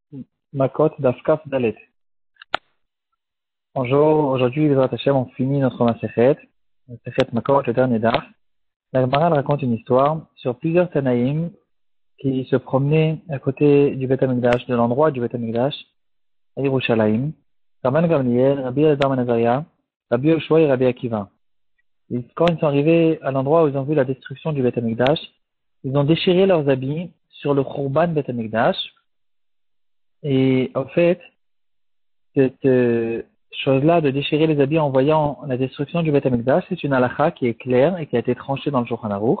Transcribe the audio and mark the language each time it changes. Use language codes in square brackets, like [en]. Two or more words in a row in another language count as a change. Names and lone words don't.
[he] מכות דף כ ד. [fr] Bonjour, aujourd'hui, [he] בעזרת השם, [fr] on finit notre [he] מסכת מכות, [fr] le dernier daf. La Gemara raconte une histoire sur plusieurs Tanaïm qui se promenaient à côté du Beth HaMikdash, de l'endroit du Beth HaMikdash, à Yerushalayim. Rabban Gamliel, Rabbi Elazar ben Azariah, Rabbi Yoshua et Rabbi Akiva. Et quand ils sont arrivés à l'endroit où ils ont vu la destruction du Beth HaMikdash, ils ont déchiré leurs habits sur le [he] חורבן בית המקדש. [fr] Et en fait, cette chose-là de déchirer les habits en voyant la destruction du Beth HaMikdash, c'est une halakha qui est claire et qui a été tranchée dans le Shulchan Aruch.